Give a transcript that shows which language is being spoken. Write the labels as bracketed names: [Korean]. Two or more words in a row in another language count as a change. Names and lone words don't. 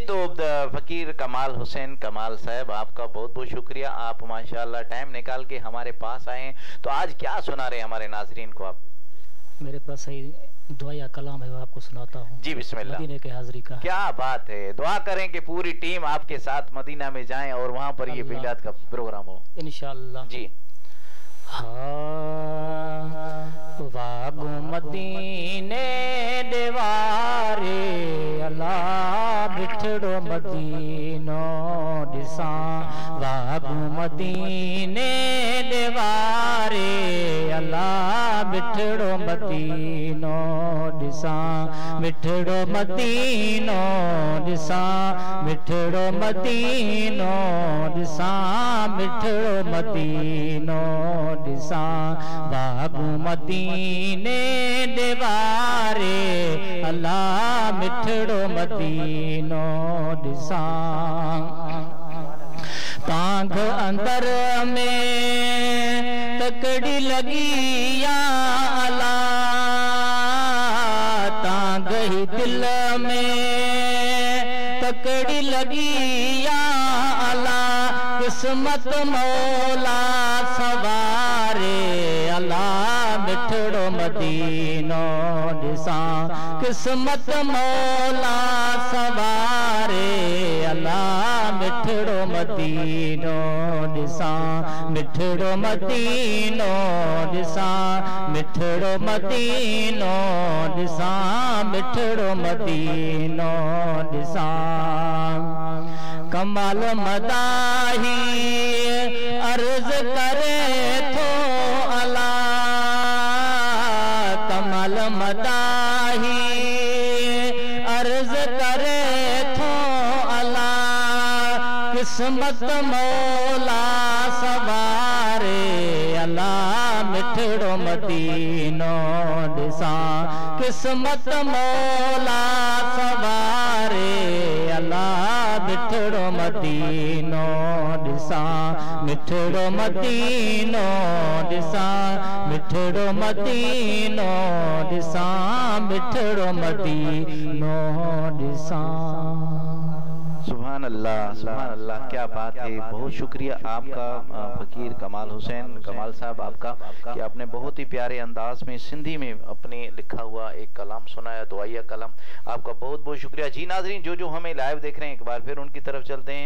[Hindi] तो फ़कीर कमाल हुसैन कमाल साहब आपका बहुत बहुत शुक्रिया, आप माशाल्लाह टाइम निकाल के हमारे पास आए हैं। तो आज क्या सुना रहे हैं हमारे नाजरीन को आप? मेरे पास सही दुआ या कलाम है, वो आपको सुनाता हूँ जी। बिस्मिल्लाह। मदीने के हाज़री का। क्या बात है, दुआ करें कि पूरी टीम आपके साथ मदीना में जाएं और वहां पर ये मिलाद का प्रोग्राम हो इंशाअल्लाह जी। [Sindhi] वागो मदीने देवारे अल्लाह बिठड़ो मदीनो दिसा बाबू मदीने देवारे अल्लाह बिठड़ो मदीनो दिसा बिठड़ो मदीनो दिसा बिठड़ो मदीनो दिसा बिठड़ो मदीनो दिसा बाबू मदीने देवारे अल्लाह बिठड़ो मदीनो दिसा तांग अंदर में तकड़ी लगी या अल्लाह तांग ही दिल में तकड़ी लगी या अल्लाह किस्मत मौला सवारे अल्लाह बिठड़ो मदीनो दिसा किस्मत मौला सवारे अल्लाह बिठड़ो मदीनो दिसा बिठड़ो मदीनो दिसा बिठड़ो मदीनो दिसा बिठड़ो मदीनो दिसा कमाल मदाही अर्ज करे थो अला कमाल मदाही अर्ज करे थो अला किस्मत मौला सवारे अल्लाह मिठड़ो मदीनो दिसा किस्मत मौला सवारे अल्लाह मिठड़ो मदीनो दिसा मिठड़ो मदीनो दिसा मिठड़ो मदीनो दिसा मिठड़ो मदीनो दिसा। [Arabic] سبحان الله, [Hindi] क्या बात है। बहुत शुक्रिया आपका फ़कीर कमाल हुसैन कमाल साहब आपका कि आपने बहुत ही प्यारे अंदाज में सिंधी में अपने लिखा हुआ एक कलाम सुनाया, दुआया कलाम। आपका बहुत बहुत शुक्रिया। जी नाज़रीन, जो हमें लाइव देख रहे हैं एक बार फिर उनकी तरफ चलते हैं।